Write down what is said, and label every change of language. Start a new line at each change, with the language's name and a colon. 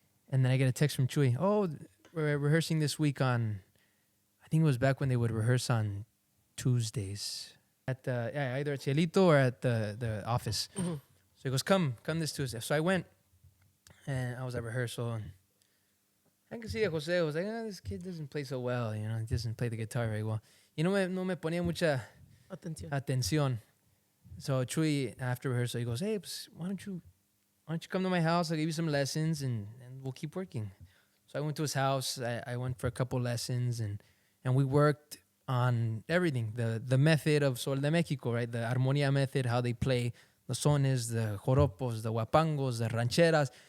English: And then I get a text from Chuy. Oh, we're rehearsing this week on, I think it was back when they would rehearse on Tuesdays. At either at Cielito or at the office. Mm-hmm. So he goes, come this Tuesday. So I went and I was at rehearsal and I can see that Jose was like, this kid doesn't play so well, he doesn't play the guitar very well.
Spanish: No me ponía mucha atención.
English: So Chuy, after rehearsal, he goes, hey, why don't you come to my house? I'll give you some lessons and we'll keep working. So I went to his house. I went for a couple lessons and we worked on everything. The method of Sol de México, right? The armonía method, how they play the sones, the joropos, the guapangos, the rancheras.